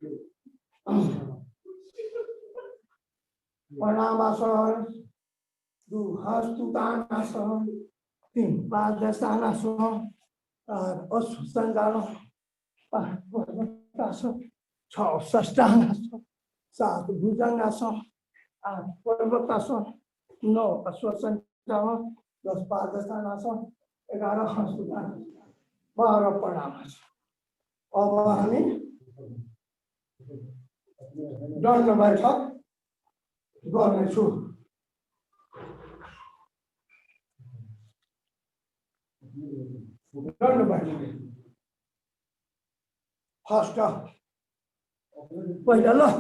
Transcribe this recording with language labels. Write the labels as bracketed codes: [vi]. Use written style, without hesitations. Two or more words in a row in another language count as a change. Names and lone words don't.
[ne] प्रणामासन, 2 हस्तुतानासन, 3 पादहस्तानासन, 4 अश्वसंचलन, 5 पर्वतासन, 6 षष्ठांगासन, 7 भुजंगासन, 8 पर्वतासन, 9 अश्वसंचलन, 10 पादहस्तानासन, 11 हस्तुतानासन, 12 प्रणामासन। अब हामी दण्ड बैठक गर्नेछु। दण्ड बैठक फर्स्ट पहिला ल